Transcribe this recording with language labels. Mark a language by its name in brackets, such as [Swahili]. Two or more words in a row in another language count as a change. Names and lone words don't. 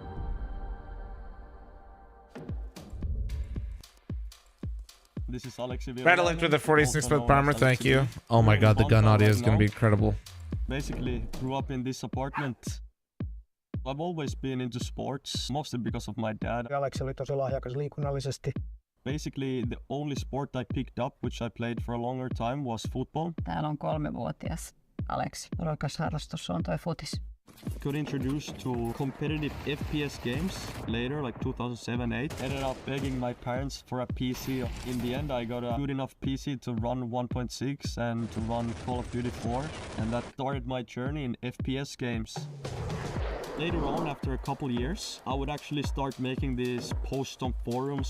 [English] This is Alex. Rattle with the 46 with Palmer, thank you. Oh my god, the gun audio is going to be incredible. Basically, grew up in this apartment. I've always been into sports, mostly because of my dad. [Finnish] Alex oli tosi lahjakas liikunnallisesti. [English] Basically, the only sport I picked up, which I played for a longer time, was football. [Finnish] Täällä on 3-vuotias Aleksi, rakas harrastus on toi futis. [English] Got introduced to competitive FPS games later, like 2007-8. Ended up begging my parents for a PC. In the end, I got a good enough PC to run 1.6 and to run Call of Duty 4. And that started my journey in FPS games. Later on, after a couple years, I would actually start making these posts on forums.